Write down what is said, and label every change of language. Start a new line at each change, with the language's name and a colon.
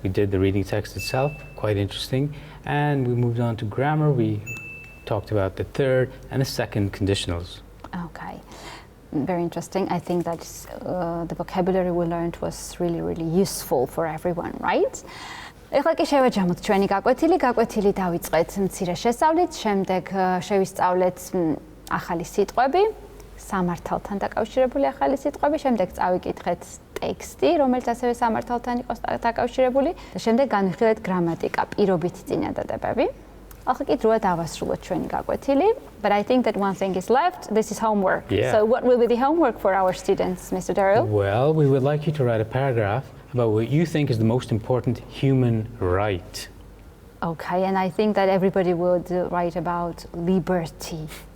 English: We did the reading text itself, quite interesting. And we moved on to grammar. We talked about the third and the second conditionals. Okay, very interesting. I think that the vocabulary we learned was really, really useful for everyone, right?
Georgian: ეხლა კი შევაჯამოთ ჩვენი გაკვეთილი დავიწყეთ მცირე შესწავლით, შემდეგ შევისწავლეთ ახალი სიტყვები, სამართალთან დაკავშირებული ახალი სიტყვები, შემდეგ წავიკითხეთ ტექსტი, რომელიც ასევე სამართალთან იყოს დაკავშირებული და შემდეგ განვიხილეთ გრამატიკა, პირობითი წინადადებები. ახლა კი დროა დავასრულოთ ჩვენი გაკვეთილი, but I think that one thing is left.
English: This is homework. Yeah. So what will be the homework for our students, Mr. Darrell? Well, we would like you to write a paragraph about what you think is the most important human right. Okay, and I think that everybody would write about liberty.